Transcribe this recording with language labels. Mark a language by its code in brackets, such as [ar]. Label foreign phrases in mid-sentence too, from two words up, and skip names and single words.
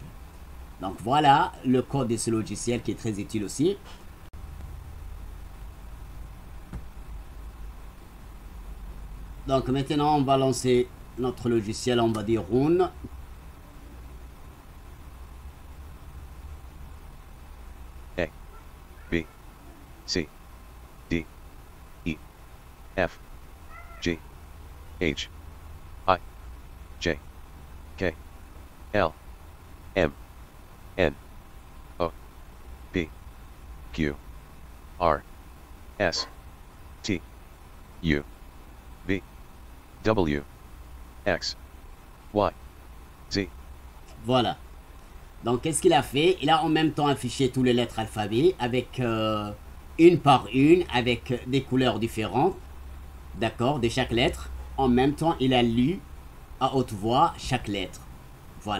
[fr] Donc voilà le code de ce logiciel qui est très utile aussi. Donc maintenant, on va lancer notre logiciel, on va dire Rune. A, B, C, D, E, F, G, H, I, J, K, L, M, N, O, P, Q, R, S, T, U, V, W, X, Y, Z. Voilà. Donc qu'est-ce qu'il a fait? Il a en même temps affiché toutes les lettres alphabet avec une par une, avec des couleurs différentes, d'accord, de chaque lettre. En même temps, il a lu à haute voix chaque lettre. Voilà.